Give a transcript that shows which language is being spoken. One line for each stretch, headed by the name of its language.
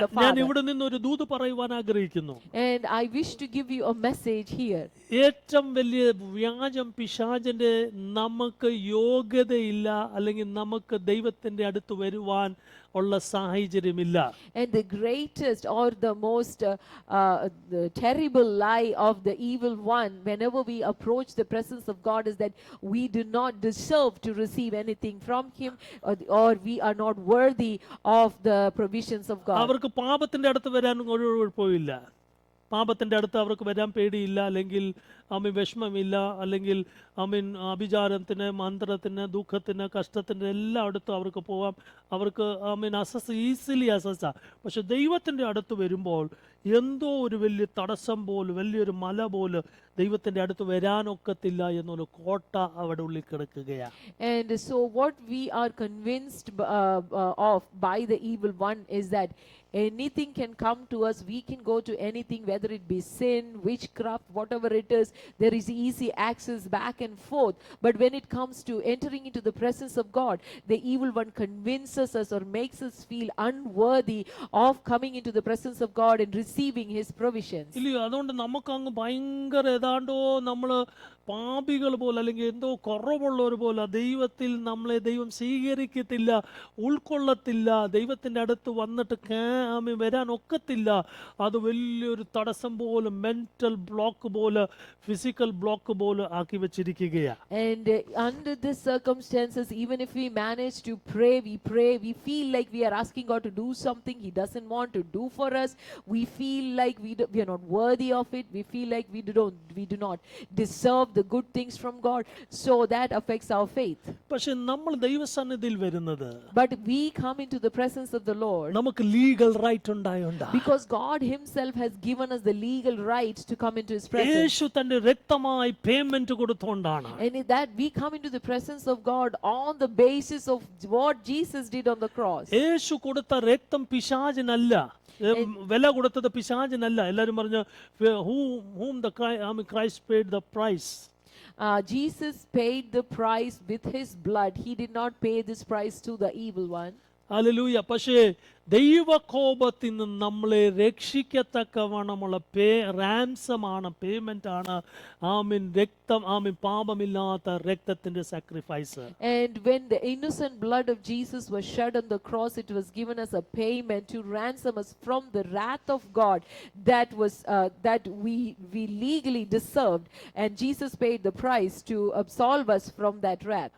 Malayalam: ഞാൻ
English: Father.
Malayalam: ഇവിടെ നിന്ന് ഒരു ദൂത് പറയുവാൻ ആഗ്രഹിക്കുന്നു.
English: And I wish to give you a message here.
Malayalam: ഏറ്റവും വലിയ വ്യാജം പിശാചിന്റെ നമുക്ക് യോഗ്യതയില്ല, അല്ലെങ്കിൽ നമുക്ക് ദൈവത്തിന്റെ അടുത്ത് വരുവാൻ ഉള്ള സാഹചര്യമില്ല.
English: And the greatest or the most the terrible lie of the evil one whenever we approach the presence of God is that we do not deserve to receive anything from him, or we are not worthy of the provisions of God.
Malayalam: അവർക്ക് പാപത്തിന്റെ അടുത്ത് വരാൻ ഒരു കുഴപ്പമില്ല. പാപത്തിന്റെ അടുത്ത് അവർക്ക് വരാൻ പേടിയില്ല, അല്ലെങ്കിൽ വിഷമമില്ല, അല്ലെങ്കിൽ അഭിചാരത്തിന്, മന്ത്രത്തിന്, ദുഃഖത്തിന്, കഷ്ടത്തിന് എല്ലായിടത്തും അവർക്ക് പോവാം. അവർക്ക്
English: Easily അസസ്സാ.
Malayalam: പക്ഷെ ദൈവത്തിന്റെ അടുത്ത് വരുമ്പോൾ എന്തോ ഒരു വലിയ തടസ്സം പോലെ, വലിയൊരു മല പോലെ ദൈവത്തിന്റെ അടുത്ത് വരാനൊക്കത്തില്ല എന്നൊരു കോട്ട അവിടെ ഉള്ളിൽ കിടക്കുകയാണ്.
English: And so what we are convinced of by the evil one is that anything can come to us. We can go to anything, whether it be sin, witchcraft, whatever it is. There is easy access back and forth. But when it comes to entering into the presence of God, the evil one convinces us or makes us feel unworthy of coming into the presence of God and receiving his provisions.
Malayalam: ഇല്ലയോ? അതുകൊണ്ട് നമുക്ക് അങ്ങ് ഭയങ്കര ഏതാണ്ടോ നമ്മള് പാപികൾ പോലെ, അല്ലെങ്കിൽ എന്തോ കുറവുള്ളവർ പോലെ, ദൈവത്തിൽ നമ്മളെ ദൈവം സ്വീകരിക്കത്തില്ല, ഉൾക്കൊള്ളത്തില്ല, ദൈവത്തിന്റെ അടുത്ത് വന്നിട്ട് വരാൻ ഒക്കത്തില്ല. അത് വലിയൊരു തടസ്സം പോലെ, മെന്റൽ ബ്ലോക്ക് പോലെ, ഫിസിക്കൽ ബ്ലോക്ക് പോലെ ആക്കി വെച്ചിരിക്കുകയാണ്.
English: And under these circumstances, even if we manage to pray, we feel like we are asking God to do something he doesn't want to do for us. We feel like we are not worthy of it. We feel like we do not deserve the good things from God. So that affects our faith.
Malayalam: പക്ഷെ നമ്മൾ ദൈവസന്നിധിയിൽ വരുന്നത്,
English: But we come into the presence of the Lord
Malayalam: നമുക്ക് legal right ഉണ്ടായോണ്ടാ.
English: because God himself has given us the legal rights to come into his presence.
Malayalam: യേശു തന്റെ രക്തമായി payment കൊടുത്തോണ്ടാണ്.
English: And in that we come into the presence of God on the basis of what Jesus did on the cross.
Malayalam: യേശു കൊടുത്ത രക്തം പിശാചിനല്ല, വില കൊടുത്തത് പിശാചിനല്ല. എല്ലാവരും പറഞ്ഞു
English: whom the Christ paid the price. Jesus paid the price with his blood. He did not pay this price to the evil one.
Malayalam: Hallelujah. പക്ഷേ ദൈവകോപത്തിൽ നിന്ന് നമ്മളെ രക്ഷിക്കത്തക്കവണ്ണമുള്ള റാൻസമാണ്, payment ആണ് രക്തം, പാപമില്ലാത്ത രക്തത്തിന്റെ sacrifice.
English: And when the innocent blood of Jesus was shed on the cross, it was given as a payment to ransom us from the wrath of God that we legally deserved, and Jesus paid the price to absolve us from that wrath.